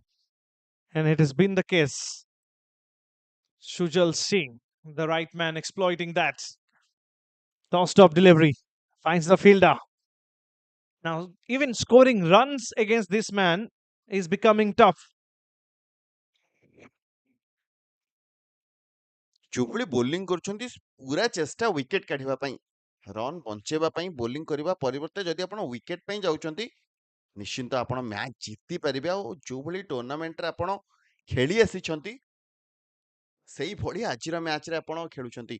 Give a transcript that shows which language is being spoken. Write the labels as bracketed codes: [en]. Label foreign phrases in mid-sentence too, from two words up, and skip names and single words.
[en] And it has been the case. Shujal Singh, the right man, exploiting that. Tossed up delivery. Finds the fielder. Now, even scoring runs against this man is becoming tough. [or] ଯୋଉଭଳି ବୋଲିଂ କରୁଛନ୍ତି ପୁରା ଚେଷ୍ଟା ୱିକେଟ କାଢିବା ପାଇଁ, ରନ୍ ବଞ୍ଚେଇବା ପାଇଁ ବୋଲିଂ କରିବା ପରିବର୍ତ୍ତେ ଯଦି ଆପଣ ୱିକେଟ ପାଇଁ ଯାଉଛନ୍ତି, ନିଶ୍ଚିନ୍ତ ଆପଣ ମ୍ୟାଚ୍ ଜିତି ପାରିବେ। ଆଉ ଯୋଉଭଳି ଟୁର୍ଣ୍ଣାମେଣ୍ଟରେ ଆପଣ ଖେଳି ଆସିଛନ୍ତି ସେଇଭଳି ଆଜିର ମ୍ୟାଚରେ ଆପଣ ଖେଳୁଛନ୍ତି।